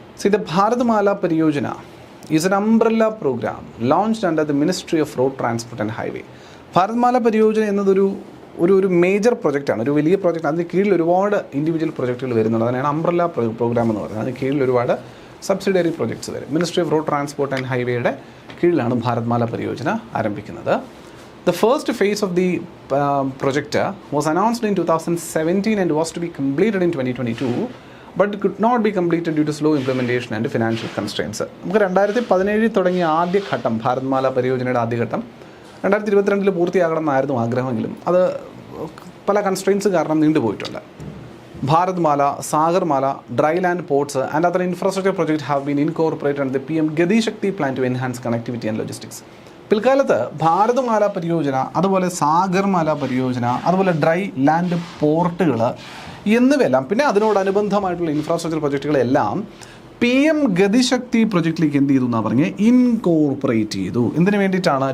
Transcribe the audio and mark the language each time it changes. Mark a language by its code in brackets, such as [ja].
[en] The Bharatmala Pariyojana is an umbrella programme launched under the ministry of road transport and highway. [ml] Bharatmala പരിയോജന എന്നതൊരു major പ്രൊജക്റ്റാണ്, ഒരു വലിയ project. അതിന് കീഴിൽ ഒരുപാട് ഇൻഡിവിജ്വൽ പ്രൊജക്റ്റുകൾ വരുന്നുണ്ട്. അതിനാണ് അംബ്രല്ല പ്രോഗ്രാം എന്ന് പറയുന്നത്. അതിന് കീഴിൽ ഒരുപാട് സബ്സിഡിയറി പ്രൊജക്ട്സ് വരും. Ministry off road transport and ഹൈവേയുടെ കീഴിലാണ് ഭാരത്മാല പരിയോജന ആരംഭിക്കുന്നത്. [en] The first phase of the project was announced in 2017 and was to be completed in 2022, but it could not be completed due to slow implementation and financial constraints. [ml] നമുക്ക് 2017 തുടങ്ങിയ ആദ്യഘട്ടം ഭാരത്മാല പരിയോജനയുടെ ആദ്യഘട്ടം 2022 പൂർത്തിയാകണം എന്നായിരുന്നു ആഗ്രഹമെങ്കിലും അത് പല കൺസ്ട്രെയിൻസ് കാരണം നീണ്ടുപോയിട്ടുണ്ട്. [en] Bharatmala, Sagarmala, dry land ports and other infrastructure project have been incorporated and the PM Gati Shakti plan to enhance connectivity and logistics. [ml] പിൽക്കാലത്ത് ഭാരത്മാല പരിയോജന, അതുപോലെ സാഗർമാല പരിയോജന, അതുപോലെ ഡ്രൈ ലാൻഡ് പോർട്ടുകൾ എന്നിവയെല്ലാം പിന്നെ അതിനോടനുബന്ധമായിട്ടുള്ള ഇൻഫ്രാസ്ട്രക്ചർ പ്രൊജക്റ്റുകളെല്ലാം PM ഗതിശക്തി പ്രൊജക്റ്റിലേക്ക് എന്ത് ചെയ്തു എന്നാണ് പറഞ്ഞ് ഇൻകോർപ്പറേറ്റ് ചെയ്തു. എന്തിനു വേണ്ടിയിട്ടാണ്?